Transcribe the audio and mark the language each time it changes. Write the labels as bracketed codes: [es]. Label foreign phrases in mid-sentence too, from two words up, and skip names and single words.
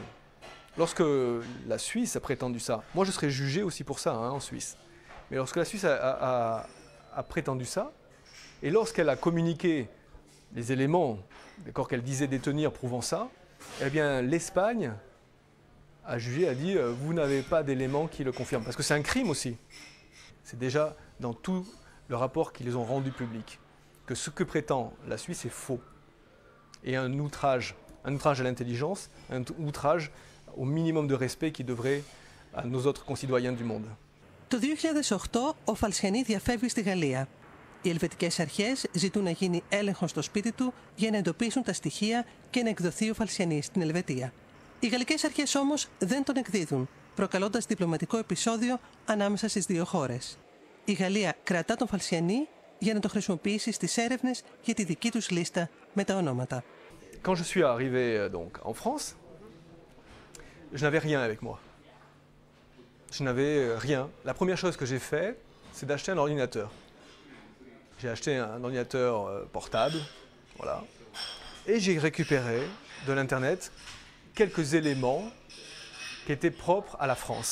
[fr] Lorsque la Suisse a prétendu ça, moi je serais jugé aussi pour ça en Suisse, mais lorsque la Suisse a prétendu ça, et lorsqu'elle a communiqué les éléments qu'elle disait détenir prouvant ça, eh bien l'Espagne a jugé, a dit vous n'avez pas d'éléments qui le confirment. Parce que c'est un crime aussi. C'est déjà dans tout le rapport qu'ils ont rendu public que ce que prétend la Suisse est faux. Et un outrage à l'intelligence, un outrage au minimum de respect qui devrait à nos autres concitoyens du monde. [el] Το 2008 ο Φαλσιανί διαφεύγει στη Γαλλία. Οι ελβετικές αρχές ζητούν να γίνει έλεγχος στο σπίτι του για να εντοπίσουν τα στοιχεία και να εκδοθεί ο Φαλσιανί στην Ελβετία. Οι γαλλικές αρχές όμως δεν τον εκδίδουν, προκαλώντας διπλωματικό επεισόδιο ανάμεσα στις δύο χώρες. Η Γαλλία κρατά τον Φαλσιανί για να το χρησιμοποιήσει στις έρευνες για τη δική τους λίστα με τα ονόματα. [fr] Quand je suis arrivé donc en France, je n'avais rien avec moi. Je n'avais rien. La première chose que j'ai fait, c'est d'acheter un ordinateur. J'ai acheté un ordinateur portable, voilà, et j'ai récupéré de l'Internet quelques éléments qui étaient propres à la France.